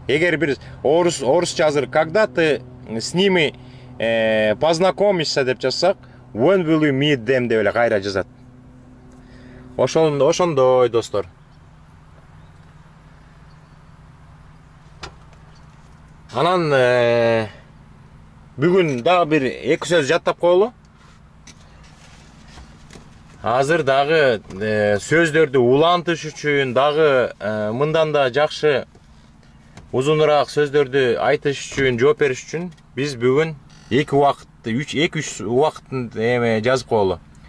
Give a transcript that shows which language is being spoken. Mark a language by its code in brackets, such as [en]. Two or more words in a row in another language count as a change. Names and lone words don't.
[ky] Эгер бир орусча азыр [ru] когда ты с ними познакомишься [ky] деп жазсак, [en] when will you meet them [ky] деп эле кайра жазат. Ошондой достор. Анан бүгүн дагы бир эки сөз жаттап коелу. Азыр дагы сөздөрдү улантыш үчүн дагы мындан да жакшы узунураак сөздөрдү айтыш үчүн, жооп бериш үчүн биз бүгүн 2-3 убакыттын жазып коелу.